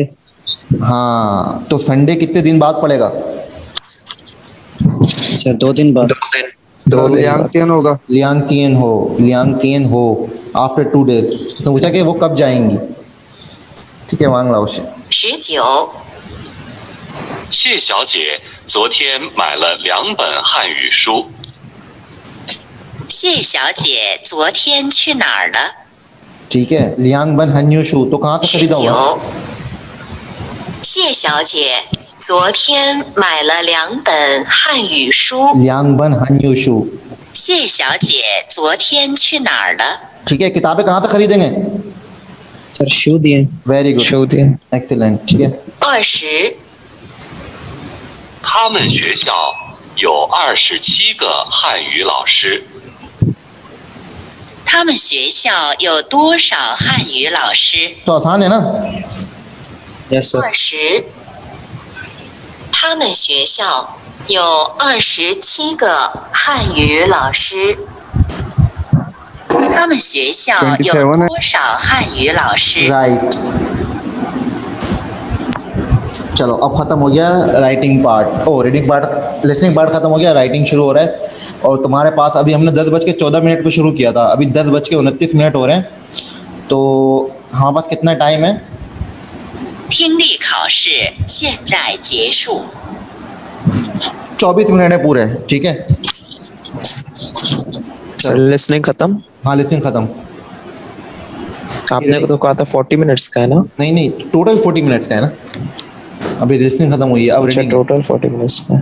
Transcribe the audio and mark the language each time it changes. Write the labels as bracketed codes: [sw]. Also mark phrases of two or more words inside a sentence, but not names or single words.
[hi] हाँ, तो संडे कितने दिन बाद पड़ेगा? सर 2 दिन बाद। तो लियांगतियन होगा। लियांगतियन हो [en] after 2 days. [hi] तो पूछा कि वो कब जाएंगी। ठीक है, वांग लाओशी। [zh] 19。谢小姐昨天买了2本汉语书。谢小姐昨天去哪儿了？ [hi] ठीक है, [zh] 两本汉语书 [hi] तो कहाँ से खरीदा हुआ? [zh] 19。谢小姐昨天买了2本汉语书。两本汉语书. 谢小姐昨天去哪儿了？ [hi] ठीक है, किताबें कहाँ पे खरीदेंगे? सर [zh] 书店. [en] very good, [zh] 书店. [hi] एक्सीलेंट। ठीक है। [zh] 20。他们学校有27个汉语老师。他们学校有多少汉语老师？ [hi] तो आसान है ना। यस सर। [zh] 20。他们学校有27个汉语老师。他们学校有多少汉语老师？ [hi] राइट। चलो अब खत्म हो गया [en] writing part. [hi] ओ [en] reading part, listening part [hi] खत्म हो गया, राइटिंग शुरू हो रहा है। और तुम्हारे पास अभी हमने 10:14 पे शुरू किया था, अभी 10:29 हो रहे हैं। तो हमारे पास कितना टाइम है? [zh] 听力考试现在结束。 [hi] 24 मिनट है पूरे। ठीक है। सर लिसनिंग खत्म। हाँ, लिसनिंग खत्म। आपने तो कहा था 40 मिनट्स का है ना? नहीं नहीं, [en] total 40 minutes [hi] का है ना। अभी लिसनिंग खत्म हुई है, अब अच्छा, रीडिंग। [en] total 40 minutes [hi] का।